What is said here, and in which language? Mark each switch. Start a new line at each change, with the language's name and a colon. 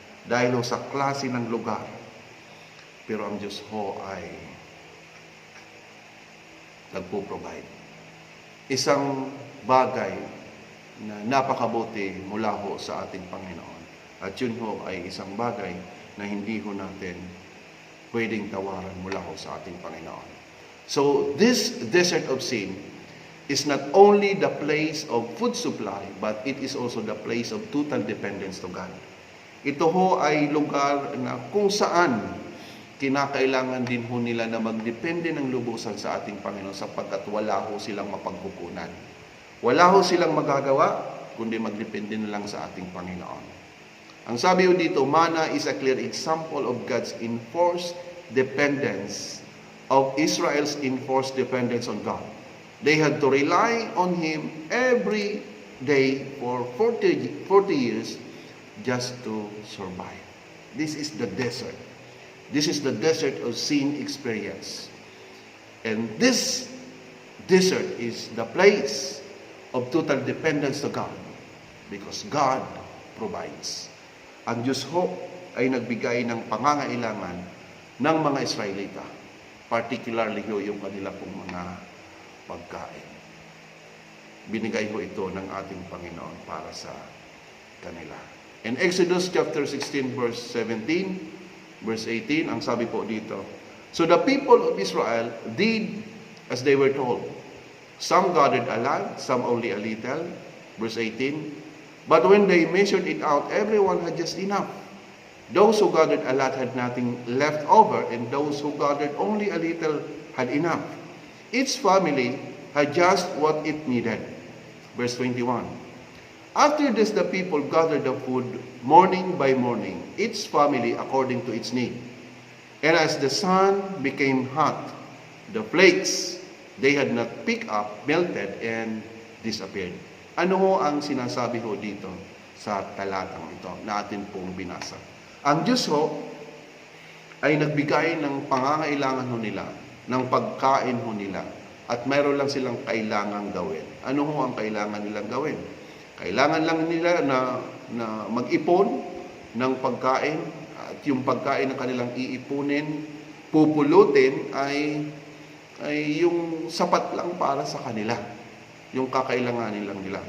Filipino: dahil ho sa klase ng lugar. Pero ang Diyos ho ay nagpo-provide. Isang bagay na napakabuti mula ho sa ating Panginoon. At yun ho ay isang bagay na hindi ho natin pwedeng tawaran mula ho sa ating Panginoon.
English: So, this desert of sin is not only the place of food supply, but it is also the place of total dependence to God.
Filipino: Ito ho ay lugar na kung saan kinakailangan din ho nila na magdepende ng lubusan sa ating Panginoon sapagkat wala ho silang mapagkukunan. Wala ho silang magagawa, kundi magdepende na lang sa ating Panginoon. Ang sabi ho dito,
English: manna is a clear example of God's enforced dependence, of Israel's enforced dependence on God. They had to rely on Him every day for 40 years just to survive. This is the desert. This is the desert of sin experience. And this desert is the place of total dependence to God because God provides.
Filipino: Ang Diyos ho ay nagbigay ng pangangailangan ng mga Israelita, particularly ho yung kanila pong mga pagkain. Binigay ho ito ng ating Panginoon para sa kanila.
English: In Exodus chapter 16 verse 17, verse 18,
Filipino: ang sabi po dito,
English: so the people of Israel did as they were told. Some gathered a lot, some only a little. Verse 18, but when they measured it out, everyone had just enough. Those who gathered a lot had nothing left over, and those who gathered only a little had enough. Each family had just what it needed. Verse 21. After this, the people gathered the food morning by morning, each family according to its need. And as the sun became hot, the flakes they had not picked up melted and disappeared.
Filipino: Ano ho ang sinasabi ho dito sa talatang ito na atin pong binasa? Ang Diyos ho ay nagbigay ng pangangailangan ho nila, ng pagkain ho nila, at mayroon lang silang kailangang gawin. Ano ho ang kailangan nilang gawin? Kailangan lang nila na mag-ipon ng pagkain, at yung pagkain na kanilang iipunin, pupulutin ay yung sapat lang para sa kanila, yung kakailanganin lang nila.